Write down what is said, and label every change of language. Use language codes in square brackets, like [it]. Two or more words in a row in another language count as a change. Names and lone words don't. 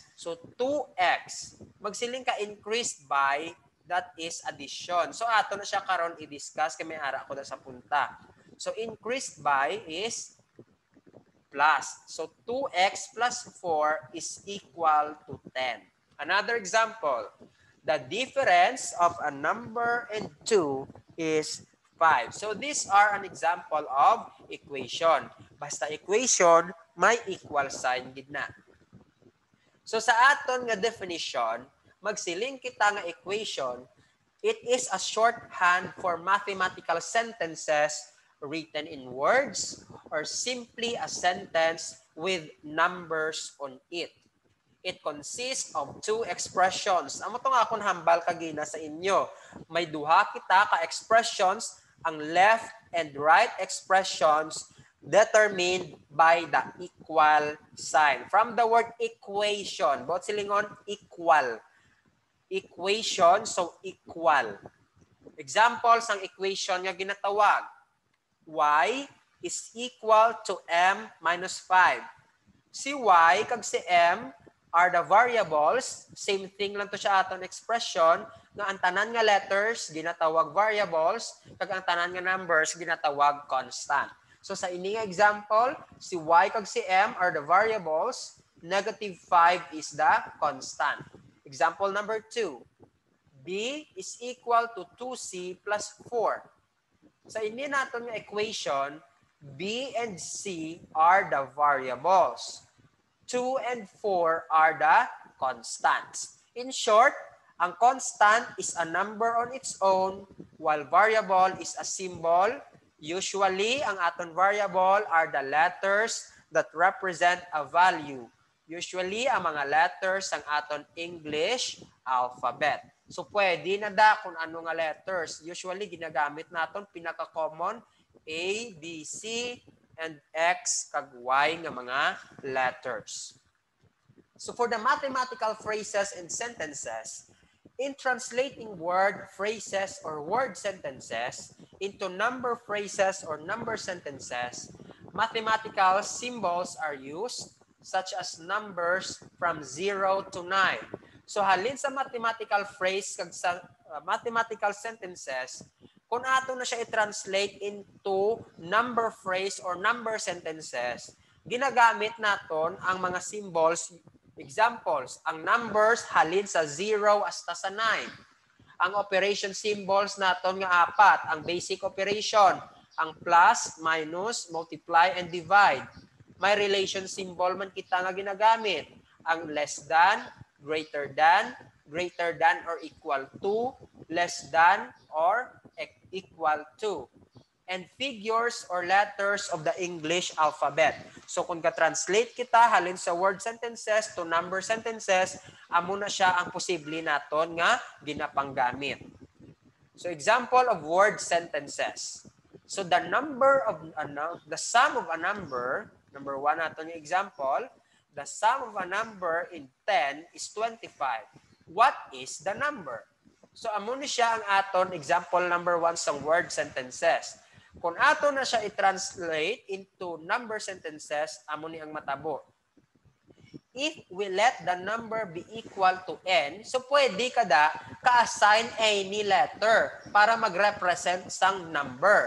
[en] So 2x. [hil] Magsiling ka [en] increased by, that is addition. [hil] So ato na siya karon i-discuss kay may ara ko na sa punta. [en] So increased by is plus. So 2x plus 4 is equal to 10. Another example, the difference of a number and 2 is 5. So these are an example of equation. [hil] Basta equation, may [en] equal sign [hil] gid na. [en] So [hil] sa aton nga definition, magsiling kita nga [en] equation, it is a shorthand for mathematical sentences written in words or simply a sentence with numbers on it. It consists of two expressions. [hil] Amo tong akong hambal kagina sa inyo. May duha kita ka [en] expressions, ang left and right expressions determined by the equal sign. From the word equation, [hil] bot silingon [en] equal. Equation, so equal. [hil] Examples ang equation nga ginatawag. [en] Y is equal to m minus 5. [hil] Si y kag si m [en] are the variables. [hil] Same thing lang to siya aton expression nga ang tanan nga letters ginatawag variables kag ang tanan nga numbers ginatawag constant. [en] So [hil] sa ini nga example, si y kag si m [en] are the variables, negative 5 is the constant. Example number 2, b is equal to 2c plus 4. [hil] Sa ini naton nga equation, [en] b and c are the variables. 2 and 4 are the constants. In short, ang constant is a number on its own, while variable is a symbol. Usually, [hil] ang aton [en] variable are the letters that represent a value. Usually, [hil] ang mga letters ang aton [en] English alphabet. [hil] So, pwede na da kung ano nga letters. Usually, ginagamit naton pinaka-common A, B, C, and X kag Y nga mga letters. [en] So, for the mathematical phrases and sentences, in translating word phrases or word sentences into number phrases or number sentences, mathematical symbols are used, such as numbers from 0 to 9. [hil] So halin sa [en] mathematical phrase [hil] kag sa [en] mathematical sentences, [hil] Kung ato na siya i-translate [en] into number phrase or number sentences, [hil] ginagamit naton ang mga symbols, examples, ang numbers halin sa 0 hasta sa 9. Ang [en] operation symbols [hil] naton nga apat, ang [en] basic operation, [hil] ang plus, [en] minus, multiply, and divide. [hil] May relation symbol man kita nga ginagamit, [en] ang less than, greater than or equal to, less than or equal to, and figures or letters of the English alphabet. [hil] So kung ka-translate kita halin sa [en] word sentences to number sentences, [hil] amo na siya ang posible naton nga ginapanggamit. [en] So example of word sentences. So the sum of a number, number 1 [hil] naton yung [en] example, the sum of a number in 10 is 25. What is the number? [hil] So amo ni siya ang aton example number 1 sa [en] word sentences. [hil] Kung ato na siya i-translate [en] into number sentences, [hil] amo ni ang matabo. [en] If we let the number be equal to n, so [hil] pwede kada ka-assign any letter para mag-represent sang number.